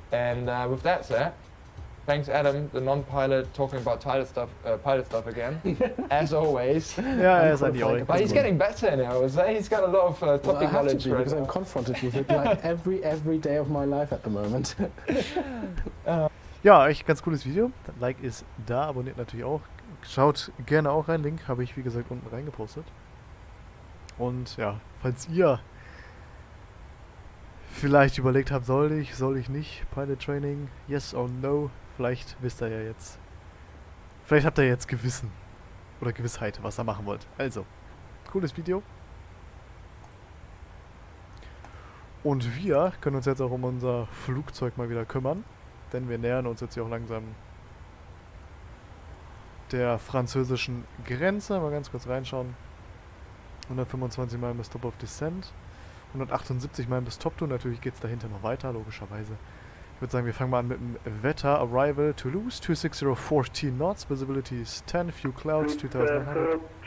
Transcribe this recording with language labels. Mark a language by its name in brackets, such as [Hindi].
[English] And with that said, thanks, Adam, the non-pilot, talking about pilot stuff again, as always. Yeah, as I do. But he's getting better now, I would say. He's got a lot of topic knowledge. To be, because I'm confronted with it like every day of my life at the moment. [German] Ja, echt ganz cooles Video. Like ist da, abonniert natürlich auch. Schaut gerne auch rein, Link habe ich wie gesagt unten reingepostet. Und ja, falls ihr vielleicht überlegt habt, soll ich nicht Pilot Training, [English] yes or no, [German] vielleicht wisst ihr ja jetzt, vielleicht habt ihr jetzt Gewissen oder Gewissheit, was ihr machen wollt. Also, cooles Video. Und wir können uns jetzt auch um unser Flugzeug mal wieder kümmern, denn wir nähern uns jetzt hier auch langsam der französischen Grenze. Mal ganz kurz reinschauen. 125 Meilen bis Top of Descent. 178 Meilen bis Top 2. Natürlich geht es dahinter noch weiter, logischerweise. Ich würde sagen, wir fangen mal an mit dem Wetter. [English] Arrival Toulouse, 26014 knots. Visibility is 10, few clouds, 2900.